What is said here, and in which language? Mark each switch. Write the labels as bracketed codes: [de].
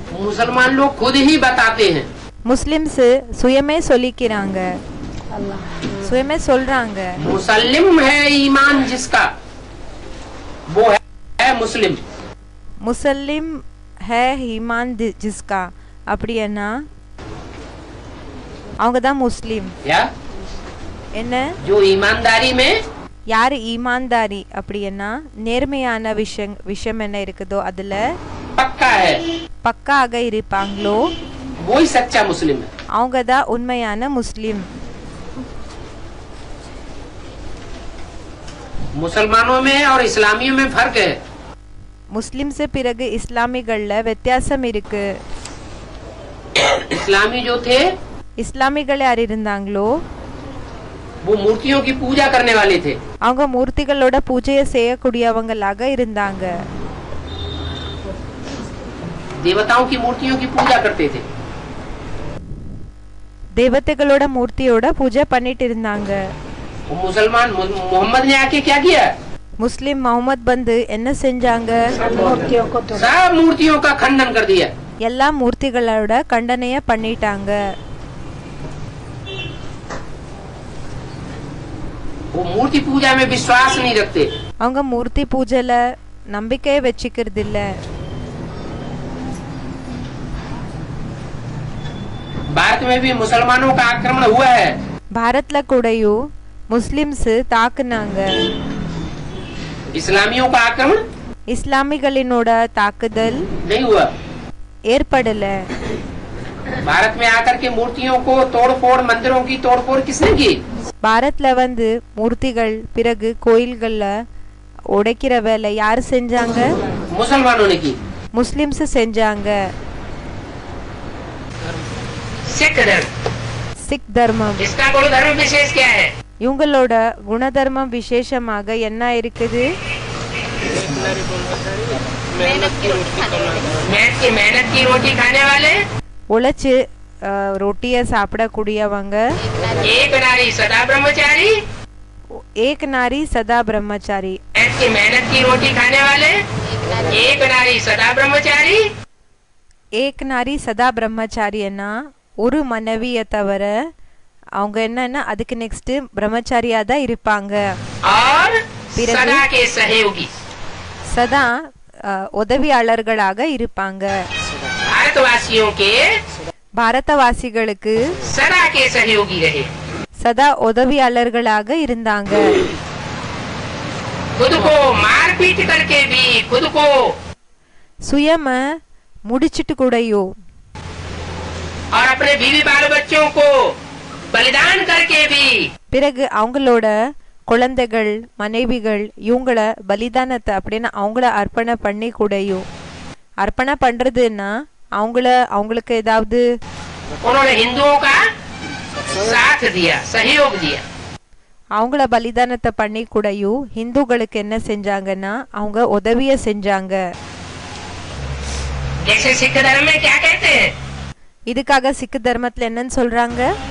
[hi] मुसलमान लोग खुद ही बताते हैं, [ta] முஸ்லிம்ஸ் சுயமே சொல்லிக்கிறாங்க, சுயமே சொல்றாங்க, [hi] मुसल्लिम है ईमान जिसका वो है मुस्लिम. முசல்லிம் ஹே ஈமான் ஜிஸ்கா [ta] அப்படின்னா அவங்க தான் முஸ்லிம். [hi] या [ta] என்ன [hi] जो ईमानदारी में [ta] யாரு ஈமான்தாரி அப்படின்னா நேர்மையான விஷயம் என்ன இருக்குதோ அதுல [hi] पक्का है, [ta] பக்காக இருப்பாங்களோ [hi] वो ही सच्चा मुस्लिम है. [ta] அவங்க தான் உண்மையான முஸ்லிம். [hi] मुसलमानों में और इस्लामियों में फर्क है. [ta] முஸ்லிம்ஸ் பிறகு இஸ்லாமிகள்ல வித்தியாசம் இருக்கு. [hi] इस्लामी जो थे [ta] இஸ்லாமிகள் யார் இருந்தாங்களோ [hi] वो मूर्तियों की पूजा करने वाले थे. [ta] அவங்க மூர்த்திகளோட பூஜையை செய்யக்கூடியவங்களாக இருந்தாங்க, [hi] देवताओं की मूर्तियों की पूजा करते थे. [ta] தேவதைகளோட மூர்த்தியோட பூஜை பண்ணிட்டு இருந்தாங்க. [hi] वो मुसलमान मोहम्मद ने आके क्या किया, [ta] முஸ்லிம் முகமது வந்து என்ன செஞ்சாங்க, [hi] सब मूर्तियों का खंडन कर दिया. [ta] எல்லா மூர்த்திகளோட கண்டனைய பண்ணிட்டாங்க. [hi] वो मूर्ति पूजा में विश्वास नहीं रखते. [ta] அவங்க மூர்த்தி பூஜைல நம்பிக்கையை வச்சுக்கிறது இல்ல. [hi] भारत में भी मुसलमानों का आक्रमण हुआ है. [ta] பாரத்ல கூடயும் முஸ்லிம்ஸ் தாக்குனாங்க. [hi] इस्लामियों का आक्रमण [ta] இஸ்லாமிகளினோட தாக்குதல் [hi] नहीं हुआ. [ta] ஏற்படல. [hi] भारत में आकर के मूर्तियों को तोड़फोड़, मंदिरों की तोड़फोड़ किसने की, [ta] பாரத்ல வந்து மூர்த்திகள் பிறகு கோயில்கள்ல உடைக்கிற வேலை யார் செஞ்சாங்க, [hi] मुसलमानों ने की. [ta] முஸ்லிம்ஸ் செஞ்சாங்க. [hi] सिख धर्म, [ta] சிக் தர்மம் [hi] इसका गुण धर्म विशेष क्या है, [ta] இவங்களோட குணதர்மம் விசேஷமாக என்ன இருக்குது, [hi] मेहनत की रोटी खाने वाले, [ta] உழைச்சு ரொட்டிய சாப்பிடக்கூடியவங்க, [hi] एक नारी सदा ब्रह्मचारी, ஏக் நாரி சதா பிரம்மச்சாரி. मेहनत की रोटी खाने वाले, एक नारी सदा ब्रह्मचारी, ஏக் நாரி சதா [ta] பிரம்மச்சாரியன்னா ஒரு மனைவிய தவிர அவங்க என்னன்னா அதுக்கு நெக்ஸ்ட் பிரம்மச்சாரியா தான் இருப்பாங்க. [hi] और सदा के सहयोगी, [ta] சதா உதவியாளர்களாக இருப்பாங்க. [hi] भारतवासियों के [ta] பாரதவாசிகளுக்கு [hi] सदा के सहयोगी रहे, [ta] சதா உதவியாளர்களாக இருந்தாங்க. [hi] खुद को मारपीट करके भी खुद को [ta] சுயம முடிச்சிட்டு கூடயோ [hi] और अपने बीवी बाल बच्चों को बलिदान करके भी [ta] பிறகு அவங்களோட குழந்தைகள் மனைவிகள் இவங்கள பலிதானத்தை அப்படின்னு அவங்கள அர்ப்பணை பண்ணி கூடயோ, அர்ப்பணை பண்றதுன்னா அவங்களுக்கு ஏதாவது [hi] उन्होंने हिंदुओं का साथ दिया, सहयोग दिया। [ta] அவங்கள பலிதானத்தை பண்ணி கூடயும் ஹிந்துக்களுக்கு என்ன செஞ்சாங்கன்னா அவங்க உதவிய செஞ்சாங்க. [hi] जैसे सिख धर्म में क्या कहते हैं? [ta] இதுக்காக சிக் தர்மத்துல என்னன்னு சொல்றாங்க?